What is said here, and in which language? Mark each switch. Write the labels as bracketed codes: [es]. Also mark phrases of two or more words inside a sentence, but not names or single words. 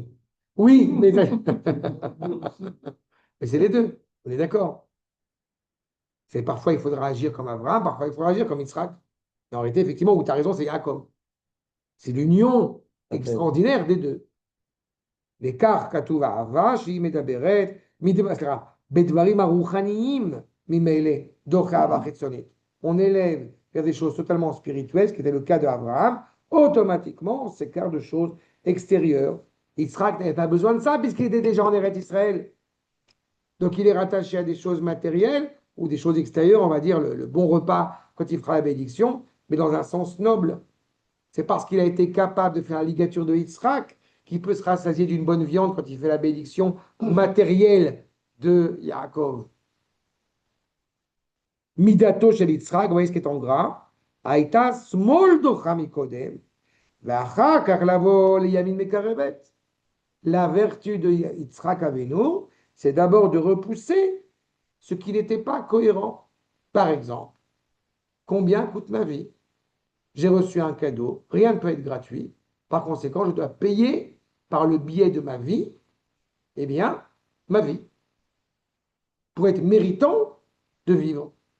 [fr] Oui, mais, mais c'est les deux. On est d'accord. C'est parfois il faudra agir comme Abraham, parfois il faudra agir comme Yitzhak. Et en réalité, effectivement, où tu as raison, c'est Yaakov. C'est l'union Après, extraordinaire des deux. L'écart [he] כתוב אהבה שהיא מדברת, סליחה, בדברים הרוחניים ממילא דוח אהבה חיצונית. [fr] On élève vers des choses totalement spirituelles, ce qui était le cas d'Abraham, automatiquement on s'écarte de choses extérieures. Yitzhak n'avait pas besoin de ça puisqu'il était déjà en Eretz Israël. Donc il est rattaché à des choses matérielles ou des choses extérieures, on va dire le bon repas quand il fera la bénédiction, mais dans un sens noble. C'est parce qu'il a été capable de faire la ligature de Yitzhak qu'il peut se rassasier d'une bonne viande quand il fait la bénédiction matérielle de Yaakov. [he] מידתו של יצחק, [fr] vous voyez ce qui est en gras. [he] היתה שמאל דוחה מקודם. ואחר כך לבוא לימין מקרבת. [fr] La vertu de Yitzhak Avenu, c'est d'abord de repousser ce qui n'était pas cohérent. Par exemple, combien coûte ma vie? J'ai reçu un cadeau, rien ne peut être gratuit. Par conséquent, je dois payer par le biais de ma vie, eh bien, ma vie, pour être méritant de vivre.